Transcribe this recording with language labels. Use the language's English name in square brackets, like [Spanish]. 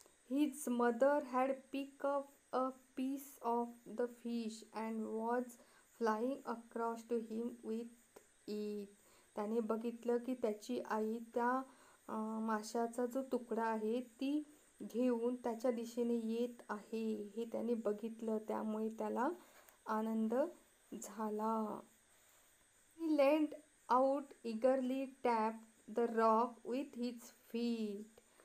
[English] His mother had picked up a piece of the fish and was flying across to him with it. [Marathi] त्याने बघितलं की त्याची आई त्या माशाचा जो तुकडा आहे ती घेऊन त्याच्या दिशेने येत आहे हे त्याने बघितलं. त्यामुळे त्याला आनंद झाला. [English] He leaned out eagerly, tapped the rock with his feet.